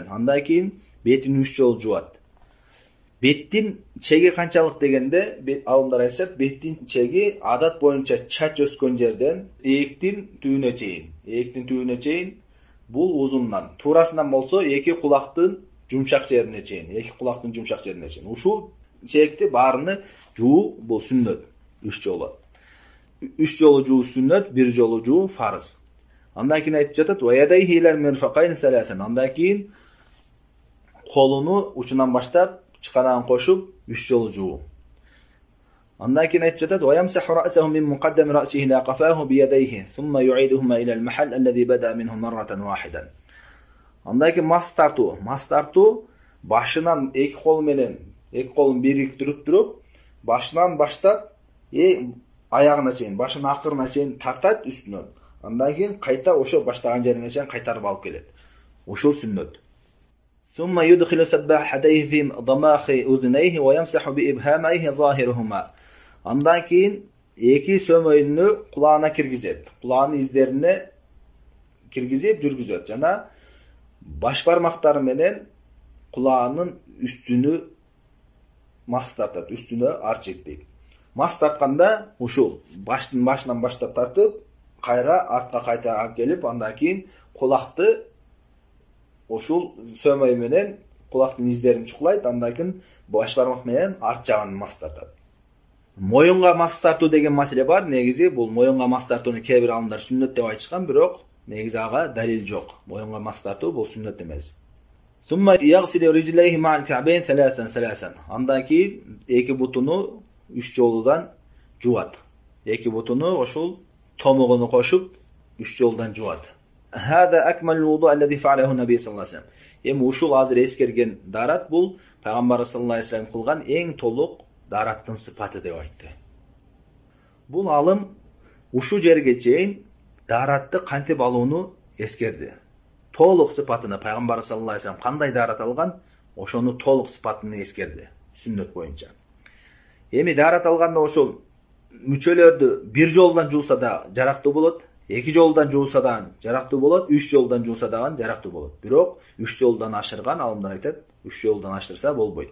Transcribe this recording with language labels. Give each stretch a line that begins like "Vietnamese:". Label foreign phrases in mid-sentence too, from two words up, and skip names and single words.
Kyrgyz: Андан кийин бетин 3 жолу жуат. Беттин чеги канчалык дегенде, алымдар айтышат, беттин чеги адат боюнча чач өскөн жерден ээктин түбүнө чейин, бул узундан. Туурасынан болсо эки кулактын жумшак жерине чейин. Ушул чекти баарыны жуу бул сүннөт 3 жолу. 3 жолу жуу сүннөт, 1 жолу жуу фарыз. Андан кийин айтып жатат,
Arabic: ويديه إلى المرفقين ثلاثا.
Kyrgyz: Андан кийин колуну учунан баштап чыканагын кошуп 3 жолу жуу. Андан кийин айтып жатат,
Arabic: ويمسح رأسه من مقدم رأسه إلى قفاه بيديه ثم يعيدهما إلى المحل الذي بدأ منه مرة واحدة.
Kyrgyz: Андан кийин мас тартуу башынан эки колун бириктирип туруп, башынан баштап аягына чейин, башынын акырына чейин тартат үстүнөн. Андан кийин кайта ошо баштаган жерине чейин кайтарып алып келет. Ушул сүннөт.
Arabic: ثم يدخل سبابتين في صماخي أذنيه ويمسح بإبهاميه ظاهرهما.
Kyrgyz: Андан кийин эки сөмөйүнү кулагына киргизет. Кулагынын издерине киргизип жүргүзөт жана баш бармактары менен кулагынын үстүнү мас тартат, үстүнө арчыйт дейт. Мас тартканда ушул башынан баштап тартып, кайра артка кайта алып келип, андан кийин кулакты ушул сөмөй менен кулактын издерин чукулайт, андан кийин баш бармак менен арт жагын мас тартат. Моюнга мас тартуу деген маселе бар. Негизи бул моюнга мас тартууну кээ бир алымдар сүннөт деп айтышкан, бирок негизи ага далил жок. Моюнга мас тартуу бул сүннөт эмес.
Arabic: ثم يغسل رجليه مع الكعبين ثلاثا.
Kyrgyz: Андан кийин эки бутуну 3 жолудан жуат. Эки бутуну ошол томогуну кошуп 3 жолудан жуат.
Arabic: هذا أكمل وضوء الذي فعله النبي صلى الله عليه وسلم.
Kyrgyz: Эми ушул азыр эскерген дарат бул пайгамбар
Arabic: صلى الله عليه وسلم
Kyrgyz: кылган эң толук дараттын сыпаты деп айтты. Бул алым ушу жерге чейин даратты кантип алууну эскерди. Толук сыпатыны пайгамбар
Arabic: صلى الله عليه وسلم
Kyrgyz: кандай дарат алган, ошону толук сыпатыны эскерди сүннөт боюнча. Эми дарат алганда ошол мүчөлөрдү 1 жолдан жууса да жарактуу болот, 2 жолдан жууса да жарактуу болот, 3 жолдан жууса да жарактуу болот. Бирок 3 жолдан ашырган алымдар айтат, 3 жолдан ашырса болбойт.